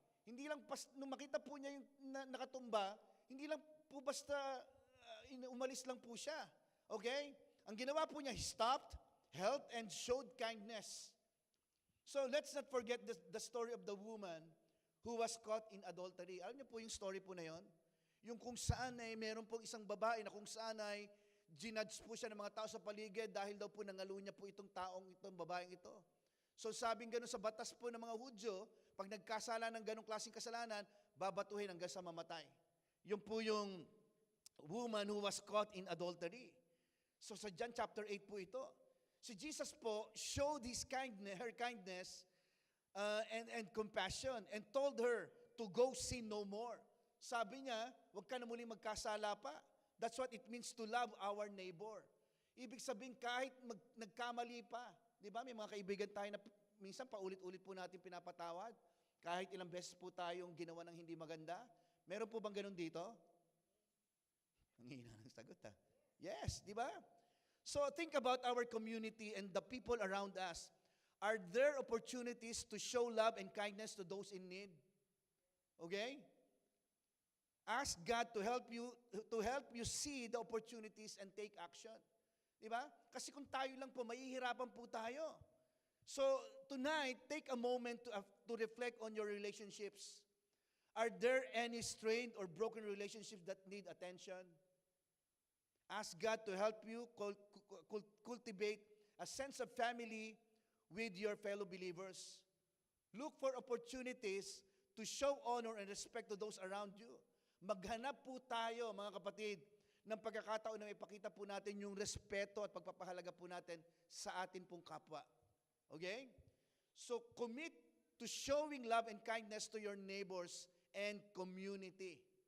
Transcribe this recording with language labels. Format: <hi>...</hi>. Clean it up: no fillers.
<tl>Hindi lang nung makita po niya yung nakatumba, hindi lang po basta umalis lang po siya. Okay? Ang ginawa po niya,</tl> <en>he stopped, helped, and showed kindness. So let's not forget the story of the woman who was caught in adultery.</en> <tl>Alam niyo po yung story po na yon? Yung kung saan ay meron pong isang babae na kung saan ay ginudge po siya ng mga tao sa paligid dahil daw po nangalo niya po itong babaeng ito. So sabing gano'n sa batas po ng mga Hudyo, pag nagkasala ng ganong klaseng kasalanan, babatuhin hanggang sa mamatay. Yun po yung</tl> <en>woman who was caught in adultery.</en> <tl>So sa John chapter 8 po ito.</tl> <en>Si Jesus po showed her kindness and compassion and told her to go sin no more.</en> <tl>Sabi niya, huwag ka na muling magkasala pa.</tl> <en>That's what it means to love our neighbor.</en> <tl>Ibig sabihin kahit nagkamali pa. Di ba? May mga kaibigan tayo na minsan paulit-ulit po natin pinapatawad. Kahit ilang beses po tayong ginawa ng hindi maganda. Meron po bang ganun dito? Ang hina ng sagot ha. Yes, di ba?</tl> <en>So think about our community and the people around us. Are there opportunities to show love and kindness to those in need? Okay? Ask God to help you see the opportunities and take action.</en> <tl>Di ba? Kasi kung tayo lang po, mahihirapan po tayo.</tl> <en>So tonight, take a moment to reflect on your relationships. Are there any strained or broken relationships that need attention? Ask God to help you cultivate a sense of family with your fellow believers. Look for opportunities to show honor and respect to those around you.</en> <tl>Maghanap po tayo, mga kapatid, ng pagkakataon na ipakita po natin yung respeto at pagpapahalaga po natin sa atin pong kapwa.</tl> <en>Okay? So, commit to showing love and kindness to your neighbors and community.</en>